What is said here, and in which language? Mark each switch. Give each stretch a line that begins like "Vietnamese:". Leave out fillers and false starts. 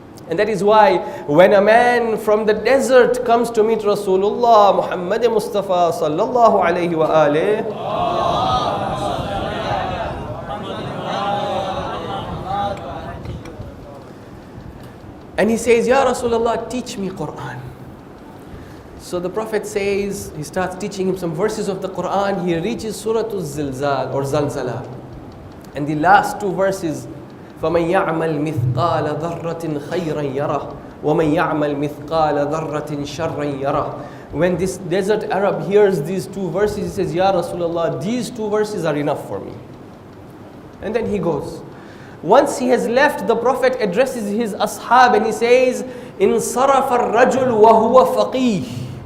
English: And that is why when a man from the desert comes to meet Rasulullah Muhammad Mustafa sallallahu alayhi wa alayhi, and he says, Ya Rasulullah, teach me Quran. So the Prophet says, he starts teaching him some verses of the Quran. He reaches Surah Al-Zilzal or Zalzala. And the last two verses,
Arabic: فَمَنْ يَعْمَلْ مِثْقَالَ ذَرَّةٍ خَيْرًا يَرَهُ وَمَنْ يَعْمَلْ مِثْقَالَ ذَرَّةٍ شَرًّا يَرَهُ.
English: When this desert Arab hears these two verses, he says, Ya Rasulullah, these two verses are enough for me. And then he goes. Once he has left, the Prophet addresses his ashab and he says,
Arabic: إِنْ صَرَفَ الرَّجُلُ وَهُوَ فَقِيهٌ.